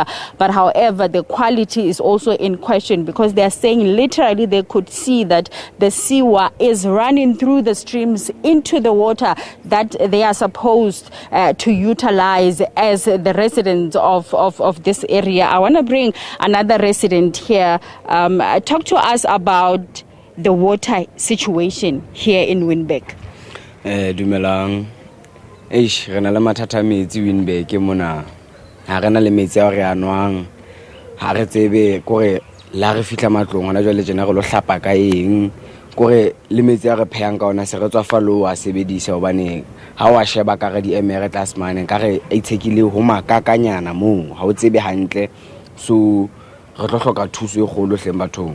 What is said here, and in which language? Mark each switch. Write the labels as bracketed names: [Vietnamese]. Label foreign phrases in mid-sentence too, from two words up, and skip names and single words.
[English] But however, the quality is also in question, because they are saying literally they could see that the sewer is running through the streams into the water that they are supposed to utilize as the residents of this area. I want to bring another resident here. Talk to us about the water situation here in Winburg. [Southern Sotho] Dumelang. Re na le mathata metsi Winburg mona. Ha re na le metsi a re anwang. Ha re tsebe kore la re fihla matlong hona jwale jena re lo hlapa ka eng. Kore le metsi a re phehang ka ona se re tswa falo a sebedisa hobane ha wa sheba ka re di emere tlasemane ka re itshekile ho makakanyana moo ha o tsebe hantle, so re tlo hloka thuso e kgolo hleng bathong.